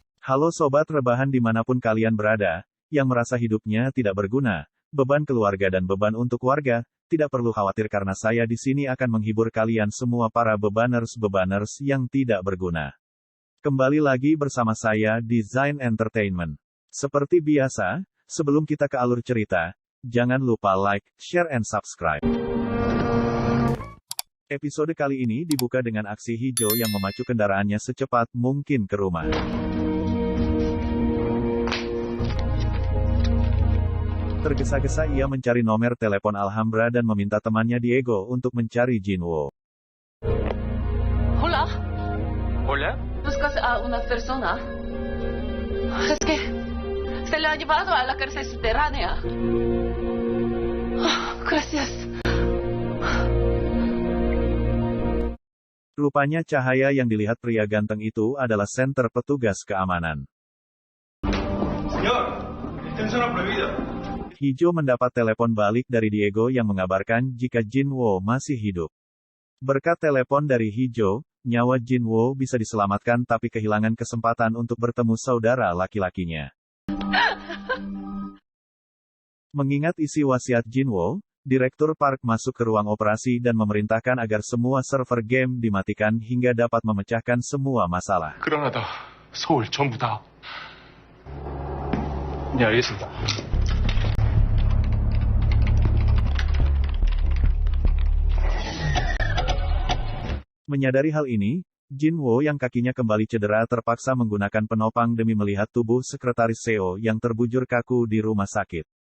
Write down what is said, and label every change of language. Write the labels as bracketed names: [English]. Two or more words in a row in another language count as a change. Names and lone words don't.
[Indonesian] Halo sobat rebahan dimanapun kalian berada, yang merasa hidupnya tidak berguna, beban keluarga dan beban untuk warga, tidak perlu khawatir karena saya di sini akan menghibur kalian semua para bebaners yang tidak berguna. Kembali lagi bersama saya di Zain Entertainment. Seperti biasa, sebelum kita ke alur cerita, jangan lupa [English] like, share and subscribe. [Indonesian] Episode kali ini dibuka dengan aksi Hijau yang memacu kendaraannya secepat mungkin ke rumah. Tergesa-gesa ia mencari nomor telepon Alhambra dan meminta temannya Diego untuk mencari Jinwoo. [Spanish] Hola. ¿Hola? ¿Buscas a una persona? Es que se le ha llevado a la cárcel subterránea. Gracias. [Indonesian] Rupanya cahaya yang dilihat pria ganteng itu adalah senter petugas keamanan. [Spanish] Señor, detención prohibida. [Indonesian] Hijau mendapat telepon balik dari Diego yang mengabarkan jika Jinwoo masih hidup. Berkat telepon dari Hijau, nyawa Jinwoo bisa diselamatkan tapi kehilangan kesempatan untuk bertemu saudara laki-lakinya. Mengingat isi wasiat Jinwoo, Direktur Park masuk ke ruang operasi dan memerintahkan agar semua server game dimatikan hingga dapat memecahkan semua masalah. [Korean] 그라나다, 서울 전부 다. 네, 알겠습니다. [Indonesian] Menyadari hal ini, Jinwoo yang kakinya kembali cedera terpaksa menggunakan penopang demi melihat tubuh sekretaris Seo yang terbujur kaku di rumah sakit.